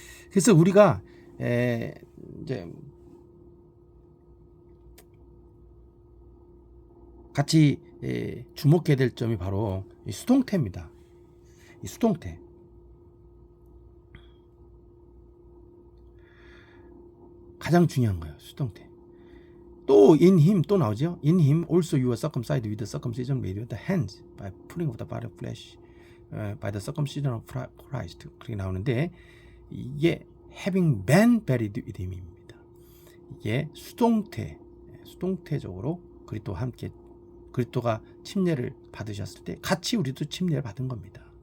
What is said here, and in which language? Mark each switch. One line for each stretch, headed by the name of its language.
Korean: 그래서 우리가 이제 같이 주목해야 될 점이 바로 이 수동태입니다. 이 수동태. 가장 중요한 거예요. 수동태. 또
English: in him
Korean: 또 나오죠.
English: In him also you were circumcised with the circumcision made with the hands by putting of the body of flesh by the circumcision of Christ.
Korean: 그렇게 나오는데 이게
English: having been buried with him
Korean: 입니다. 이게 수동태적으로 그리스도와 함께 그리스도가 침례를 받으셨을 때 같이 우리도 침례를 받은 겁니다.